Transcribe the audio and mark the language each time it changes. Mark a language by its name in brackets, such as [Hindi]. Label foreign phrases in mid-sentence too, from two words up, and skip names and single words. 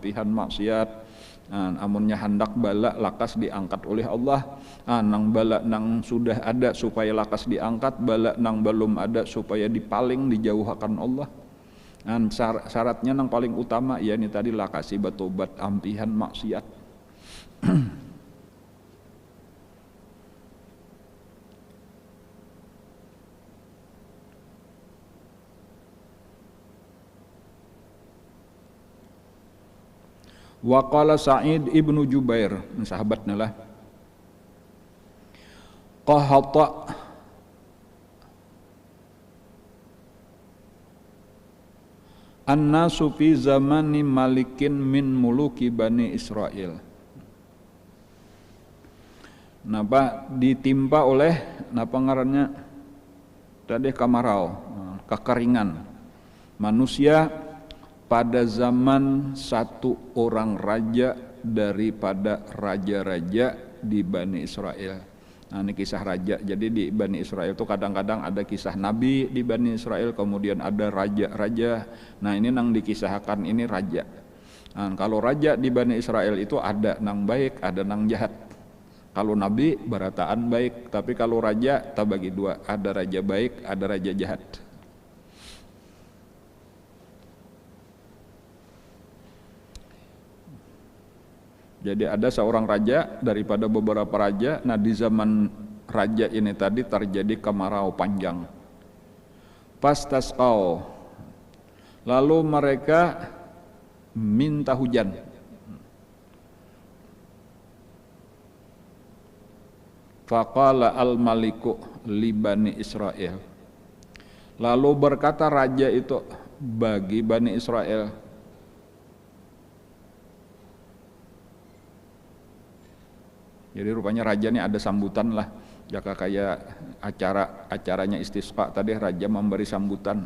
[Banjar] Amunnya hendak bala lakas diangkat oleh Allah. Nang bala nang sudah ada supaya lakas diangkat, bala nang belum ada supaya dipaling dijauhkan Allah. Syaratnya nang paling utama ya ini tadi lakasi batobat ampihan maksiat. [Arabic] وقال سعيد بن جبير, [Banjar] sahabatnya lah, [Arabic] قحط الناس في زمان ملك من ملوك بني إسرائيل. [Banjar] Napa ditimpa oleh napa ngarannya tadi kamarau, kekeringan manusia pada zaman satu orang raja daripada raja-raja di Bani Israel. Nah, ini kisah raja. Jadi di Bani Israel itu kadang-kadang ada kisah nabi di Bani Israel, kemudian ada raja-raja. Nah, ini nang dikisahkan ini raja. Nah, kalau raja di Bani Israel itu ada nang baik, ada nang jahat. Kalau nabi barataan baik, tapi kalau raja tak bagi dua, ada raja baik, ada raja jahat. Jadi ada seorang raja daripada beberapa raja. Nah, di zaman raja ini tadi terjadi kemarau panjang. Fastasqau, lalu mereka minta hujan. [Arabic] فقال الملك لبني إسرائيل, [Banjar] lalu berkata raja itu bagi Bani Israel, jadi rupanya raja ini ada sambutan lah, jaka kayak acaranya istisqa tadi raja memberi sambutan.